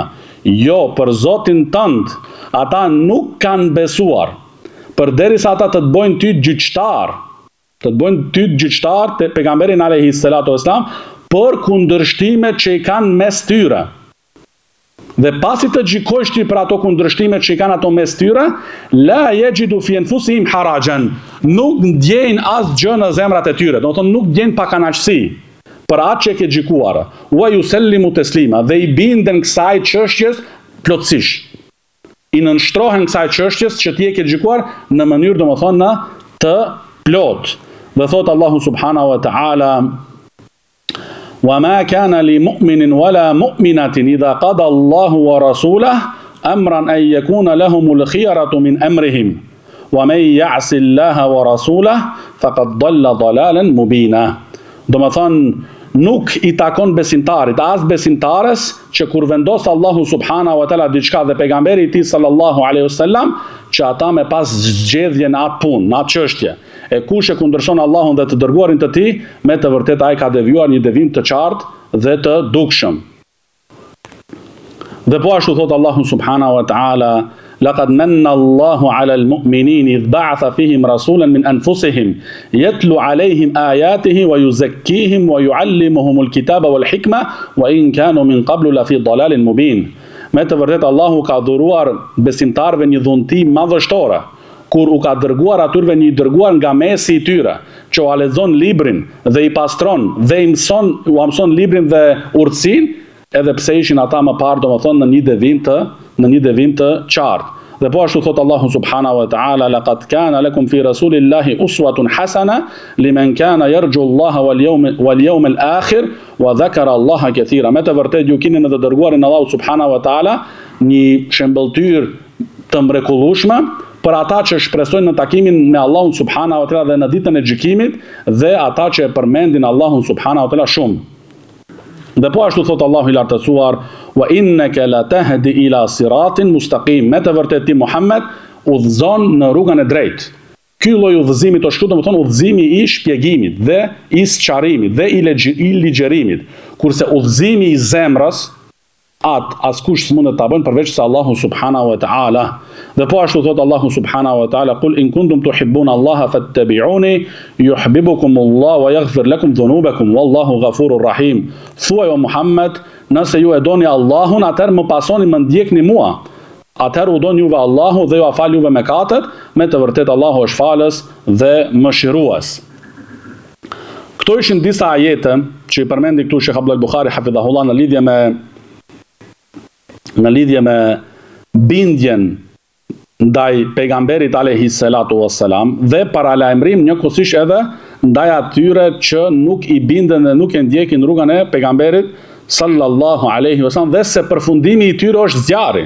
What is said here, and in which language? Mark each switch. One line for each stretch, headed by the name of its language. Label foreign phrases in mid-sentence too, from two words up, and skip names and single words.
Albanian: Jo, për Zotin tënd ata nuk kanë besuar, përderisa ata të bëjnë ty gjyqtar. Të bëjnë ty gjyqtar te pejgamberin
Arabic: عليه الصلاة والسلام
Albanian: për kundërshtimet që i kanë mes tyre. Dhe pasi të gjykojsh ti për ato kundërshtimet që i kanë ato mes tyre,
Arabic: لا يجدون في أنفسهم حرجا,
Albanian: nuk ndjejnë asgjë në zemrat e tyre, do të thonë nuk ndjejnë pakënaqësi për atë që ke gjykuar.
Arabic: ويسلموا تسليما,
Albanian: dhe i binden kësaj çështjes plotësisht. I nënshtrohen kësaj çështjes që ti e ke gjykuar në mënyrë domethënë të plot. Dhe thot Allahu
Arabic: سبحانه وتعالى وما كان لمؤمن ولا مؤمنة إذا قضى الله ورسوله أمرا أن يكون لهم الخيرة من أمرهم ومن يعص الله ورسوله فقد ضل ضلالا مبينا."
Albanian: Do të thonë, nuk i takon besimtarit, as besimtares, që kur vendos Allahu
Arabic: سبحانه وتعالى
Albanian: diçka dhe pejgamberi i tij
Arabic: صلى الله عليه وسلم,
Albanian: që ata me pas zgjedhje në atë punë, në atë çështje. E kush e kundërshton Allahun dhe të dërguarin të tij, me të vërtetë ai ka devijuar një devijim të qartë dhe të dukshëm. Dhe po ashtu thot Allahu
Arabic: سبحانه وتعالى لقد من الله على المؤمنين إذ بعث فيهم رسولا من أنفسهم يتلو عليهم آياته ويزكيهم ويعلمهم الكتاب والحكمة وإن كانوا من قبل لفي ضلال مبين."
Albanian: Me të vërtetë Allahu ka dhuruar besimtarëve një dhunti madhështore, kur u ka dërguar atyre një dërguar nga mesi i tyre, që u lexon librin dhe i pastron dhe u mëson librin dhe urtësinë, edhe pse ishin ata më parë, domethënë në një devijim të qartë. Dhe po ashtu thot Allahu
Arabic: سبحانه وتعالى لقد كان لكم في رسول الله أسوة حسنة لمن كان يرجو الله واليوم الآخر وذكر الله كثيرا."
Albanian: Me të vërtetë ju keni në të dërguarin Allahu
Arabic: سبحانه وتعالى
Albanian: një shembulltyr të mrekullueshme për ata që shpresojnë në takimin me Allahun
Arabic: سبحانه وتعالى
Albanian: dhe në ditën e gjykimit, dhe ata që e përmendin Allahun
Arabic: سبحانه وتعالى
Albanian: shumë. Dhe po ashtu thot Allahu i lartësuar:
Arabic: "وإنك لتهدي إلى صراط مستقيم."
Albanian: Me të vërtetë ti Muhammed udhëzon në rrugën e drejtë. Ky lloj udhëzimi të shkruar, domethënë udhëzimi i shpjegimit dhe i sqarimit dhe i ligjerimit, kurse udhëzimi i zemrës, askush s'mund ta bën përveç se Allahu
Arabic: سبحانه وتعالى.
Albanian: Dhe po ashtu thot Allahu
Arabic: سبحانه وتعالى قل إن كنتم تحبون الله فاتبعوني يحببكم الله ويغفر لكم ذنوبكم والله غفور رحيم."
Albanian: Thuaj o Muhammed, nëse ju e doni Allahun, atëherë më pasoni, më ndjekni mua. Atëherë u doni juve Allahu dhe ju a fal juve mëkatet, me të vërtetë Allahu është falës dhe mëshirues. Këto ishin disa ajete që i përmendi këtu Sheikh Abdul Buhari hafidhahullah në lidhje me bindjen ndaj pejgamberit
Arabic: عليه الصلاة والسلام
Albanian: dhe paralajmërim njëkohësisht edhe ndaj atyre që nuk i binden dhe nuk e ndjekin rrugën e pejgamberit
Arabic: صلى الله عليه وسلم,
Albanian: dhe se përfundimi i tyre është zjarri.